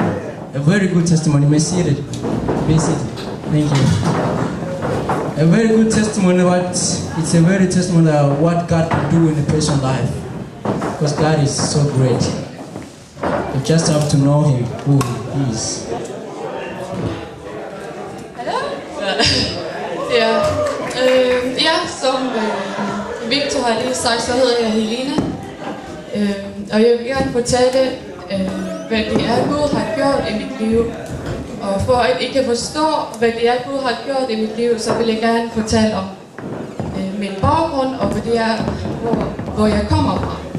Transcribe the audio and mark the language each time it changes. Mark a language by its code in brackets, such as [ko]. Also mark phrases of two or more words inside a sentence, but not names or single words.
[en] A very good testimony. May see it. May see it. Thank you. A very good testimony, but it's a very testimony of what God can do in a person's life. Because God is so great. You just have to know Him, who He is. [da] Hallo? Ja, som Victor har lige sagt, så hedder jeg Helena. Og jeg vil gerne fortælle, hvad det er, Gud har gjort i mit liv. Og for at I kan forstå, hvad det er, Gud har gjort i mit liv, så vil jeg gerne fortælle om min baggrund, og hvad det er, hvor jeg kommer fra.